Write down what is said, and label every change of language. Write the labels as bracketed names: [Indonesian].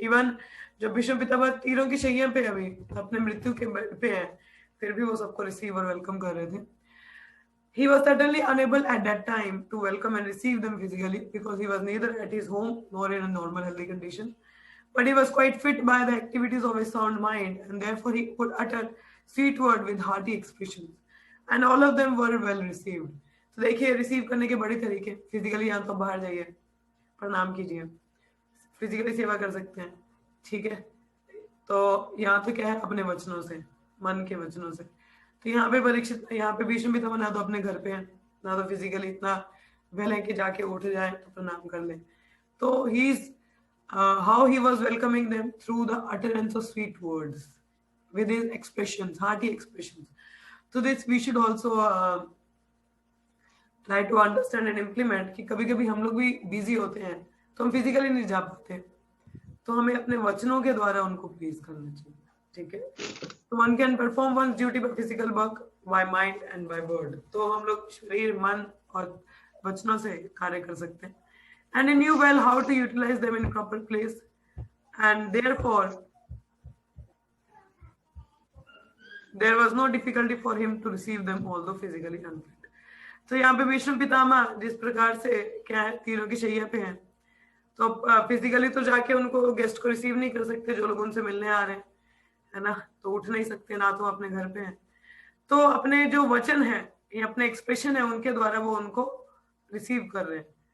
[Hindi] Even जब भीष्म पितामह तीरों की शैया पे अभी अपने मृत्यु के बेड पे हैं, फिर भी वो सबको रिसीव और वेलकम कर रहे थे. [English] He was certainly unable at that time to welcome and receive them physically because he was neither at his home nor in a normal healthy condition. But he was quite fit by the activities of his sound mind, and therefore he could utter sweet word with hearty expressions. And all of them were well received. [Hindi] तो देखिए, receive करने के बड़े तरीके. Physically यहाँ तो बाहर जाइए, प्रणाम कीजिए, फिजिकली सेवा कर सकते हैं, ठीक है. तो यहाँ तो क्या है, अपने वचनों से, मन के वचनों से. तो यहाँ पे परीक्षित, यहाँ पे भीष्म पितामह ना तो अपने घर पे हैं, ना तो फिजिकली इतना वेल है कि जाके उठ जाए तो प्रणाम कर ले. [English] तो he is how he was welcoming them through the utterance of sweet words with his expressions, hearty expressions. So this we should also try to understand and implement [Hindi] कि कभी कभी हम लोग भी बिजी होते हैं, तो हम फिजिकली नहीं जा पाते, तो हमें अपने वचनों के द्वारा उनको प्लीज करना चाहिए. ठीक है. [English] तो one can perform one's duty by physical work, by mind and by word. [Hindi] तो हम लोग शरीर, मन और वचनों से कार्य कर सकते हैं. [English] And he knew well how to utilize them in proper place, and therefore there was no difficulty for him to receive them, although physically unfit. [Hindi] तो यहाँ पे भीष्म पितामह जिस प्रकार से क्या है, तीनों की शैया पे हैं, तो फिजिकली तो जाके उनको गेस्ट को रिसीव नहीं कर सकते जो लोग उनसे मिलने आ रहे हैं, है ना, तो उठ नहीं सकते, ना तो अपने घर पे हैं, तो अपने जो वचन है या अपने एक्सप्रेशन है उनके द्वारा वो उनको रिसीव कर रहे हैं।